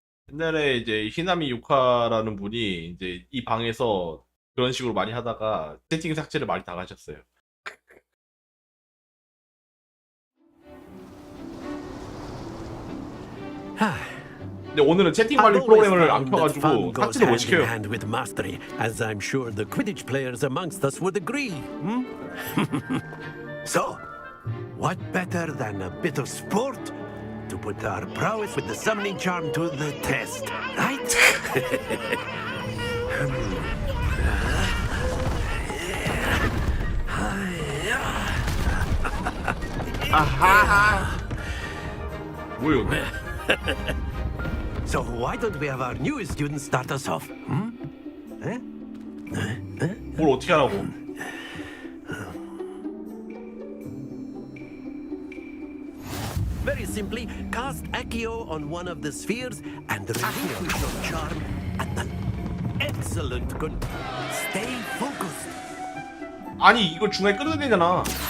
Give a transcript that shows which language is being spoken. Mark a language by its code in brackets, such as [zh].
[ko] 옛날에 이제 히나미 유카라는 분이 이제 이 방에서 그런 식으로 많이 하다가 채팅 삭제를 많이 당하셨어요. 근데 오늘은 채팅 관리 프로그램을 안 켜가지고 삭제도 못 시켜요. [en] hand with mastery, as I'm sure the Quidditch players amongst us would agree. So, what better than a bit of sport to put our prowess with the summoning charm to the test, right? Aha! [ko] 뭐요? [en] So why don't we have our new student start us off? [ko] 뭘 어떻게 하라고? [en] Very simply, cast Accio on one of the spheres and relinquish your charm at an excellent Stay focused. [ko] 아니 이거 중간에 끊어야 되잖아.